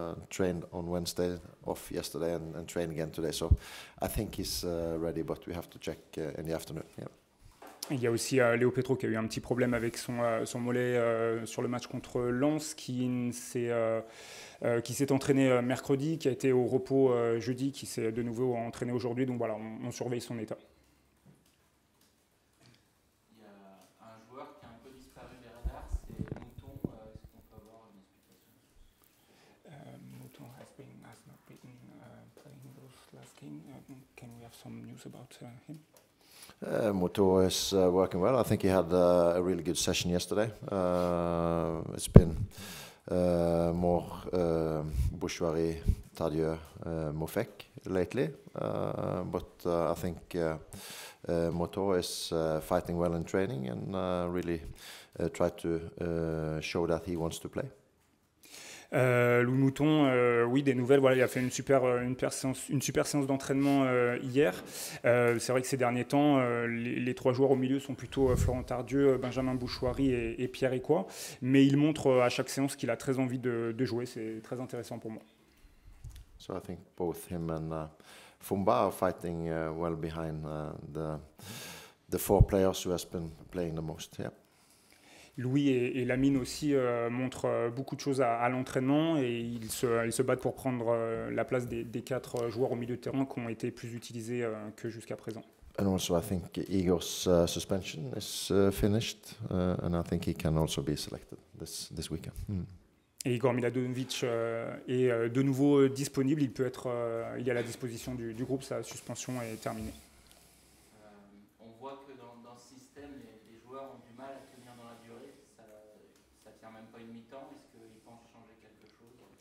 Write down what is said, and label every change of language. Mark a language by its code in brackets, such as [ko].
[en] Trained on Wednesday, off yesterday, and trained again today. So I think he's ready, but we have to check in the afternoon. Yeah. [fr] Il y a aussi Léo Petro qui a eu un petit problème avec son mollet sur le match contre Lens, qui s'est entraîné mercredi, qui a été au repos jeudi, qui s'est de nouveau entraîné aujourd'hui. Donc voilà, on surveille son état. Il y a un joueur qui a un peu disparu des radars, c'est Mouton. Est-ce qu'on peut avoir une explication? [en] Mouton has not been playing those last game. Can we have some news about him? Moto is working well. I think he had a really good session yesterday. It's been more Bouchouari, Tadieu, Mofek lately. But I think Moto is fighting well in training and really try to show that he wants to play. [fr] Louis Mouton, oui, des nouvelles. Voilà, il a fait une super séance d'entraînement hier. C'est vrai que ces derniers temps, les 3 joueurs au milieu sont plutôt Florent Tardieu, Benjamin Bouchouari et Pierre Ecois. Mais il montre à chaque séance qu'il a très envie de jouer. C'est très intéressant pour moi. [en] So I think both him and Fumba are fighting well behind the 4 players who has been playing the most. Yeah. [fr] Louis et Lamine aussi montrent beaucoup de choses à l'entraînement et ils se battent pour prendre la place des 4 joueurs au milieu de terrain qui ont été plus utilisés que jusqu'à présent. [en] And also I think Igor's suspension is finished and I think he can also be selected this weekend. [fr] Et Igor Miladovic est de nouveau disponible, il est à la disposition du groupe, sa suspension est terminée. On voit que dans ce système, les joueurs ont du mal à tenir dans la durée. Ça tient même pas une mi-temps. Est-ce qu'ils pensent changer quelque chose?